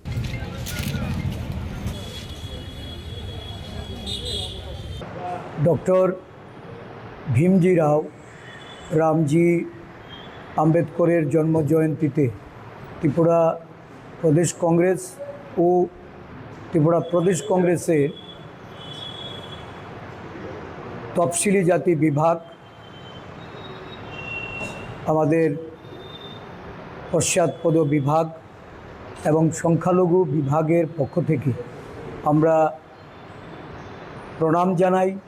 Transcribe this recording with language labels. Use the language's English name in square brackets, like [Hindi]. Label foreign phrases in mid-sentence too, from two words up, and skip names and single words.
[Bangla] Dr. Bhimji Rao Ramji আম্বেদকরের জন্ম জয়ন্তীতে Tripura Pradesh Congress o Tripura Pradesh Congress তফসিলি জাতি বিভাগ আমাদের পশ্চাৎপদ বিভাগ এবং সংখ্যালঘু বিভাগের পক্ষ থেকে আমরা প্রণাম জানাই